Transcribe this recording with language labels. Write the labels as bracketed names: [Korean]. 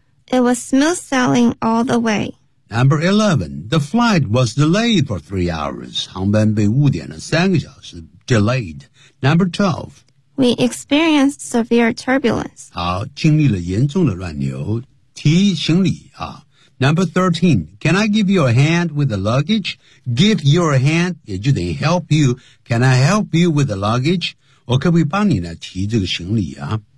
[English] it was smooth sailing all the way. Number 11, the flight was delayed for 3 hours. [Chinese] 航班被误点了三个小时 ，delayed. Number 12, [English] we experienced severe turbulence. [Chinese] 好，经历了严重的乱流，提行李啊。 [English] Number 13, can I give you a hand with the luggage? Give your hand, 也就等于 help you. Can I help you with the luggage? [Chinese] 我可不可以帮你呢提这个行李啊？